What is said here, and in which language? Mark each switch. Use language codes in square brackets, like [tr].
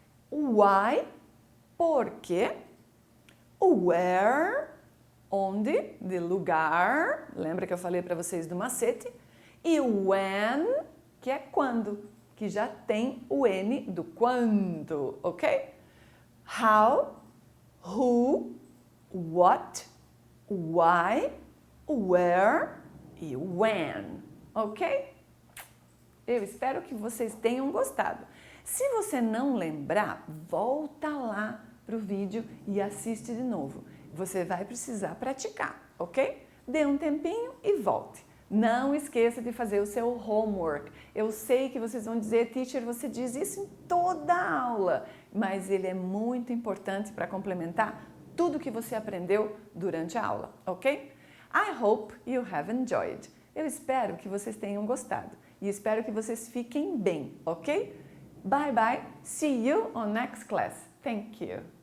[pt] Why, por quê. Where, onde, de lugar. Lembra que eu falei para vocês do macete? E when, que é quando, que já tem o N do quando, ok? [en] How, who, what, why, where e when, ok? [pt] Eu espero que vocês tenham gostado. Se você não lembrar, volta lá para o vídeo e assiste de novo. Você vai precisar praticar, ok? Dê um tempinho e volte. Não esqueça de fazer o seu homework. Eu sei que vocês vão dizer, teacher, você diz isso em toda a aula, mas ele é muito importante para complementar tudo que você aprendeu durante a aula, ok? [en] I hope you have enjoyed. [pt] Eu espero que vocês tenham gostado e espero que vocês fiquem bem, ok? [en] Bye bye. See you on next class. Thank you.